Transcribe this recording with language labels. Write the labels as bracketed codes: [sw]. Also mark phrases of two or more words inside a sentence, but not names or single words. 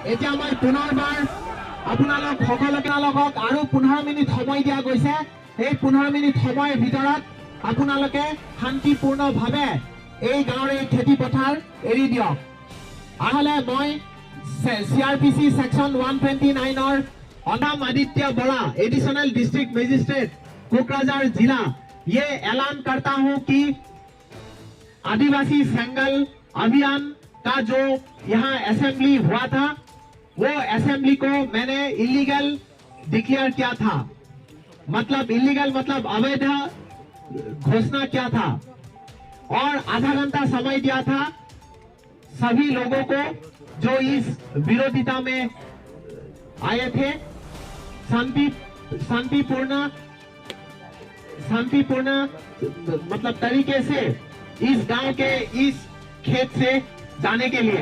[as] আপোনালোক সকলোকে আৰু 15 মিনিট সময় দিয়া গৈছে এই 15 মিনিট সময়ৰ ভিতৰত আপোনালোকে শান্তিপূৰ্ণভাৱে এই গাঁৱৰ এই খেতি পথাৰ এৰি দিয়ক আহলে মই সিআরপিসি সেকশন 129 ৰ [hi] अनाम आदित्य बड़ा [en] Additional District Magistrate [hi] कोकराझार जिला ये ऐलान करता हूं कि आदिवासी सेंगल अभियान का जो यहाँ असेंबली हुआ था वो असेंबली को मैंने [en] illegal declare [hi] किया था मतलब इलीगल मतलब अवैध घोषणा किया था और आधा घंटा समय दिया था सभी लोगों को जो इस विरोधिता में आए थे, शांतिपूर्ण मतलब तरीके से इस गांव के इस खेत से जाने के लिए।